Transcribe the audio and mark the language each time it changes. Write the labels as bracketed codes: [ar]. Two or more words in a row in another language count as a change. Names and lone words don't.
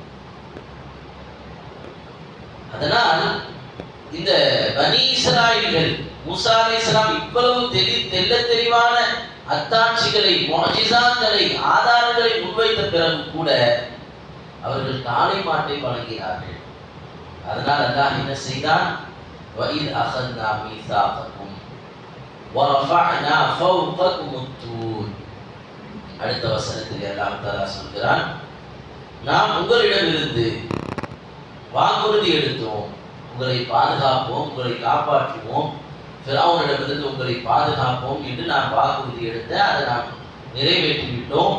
[ta] அதனால் இந்த பனி இஸ்ராயீல்கள் மூசா அலைஹிஸ்ஸலாம் இவ்வளவு தெள்ள தெளிவான அத்தாட்சிகளை, முஅஜிசாக்களை, ஆதாரங்களை முன்வைத்த பிறகு கூட அவர்கள் காளை மாட்டை வணங்கினார்கள். அதனால் அல்லாஹ் என்ன செய்தான்? [ar] وَإِذْ أَخَذْنَا مِيثَاقَكُمْ وَرَفَعْنَا فَوْقَكُمُ الطُّورَ. [ta] அடுத்த வசனத்தில் அல்லாஹ் தஆலா சொல்கிறான், நாம் உங்களிடமிருந்து வாக்குறுதி எடுத்தோம், உங்களை பாதுகாப்போம், உங்களை காப்பாற்றுவோம், ஃபிரௌனிடமிருந்து உங்களை பாதுகாப்போம் என்று நாம் வாக்குறுதி எடுத்த அதை நாம் நிறைவேற்றிவிட்டோம்.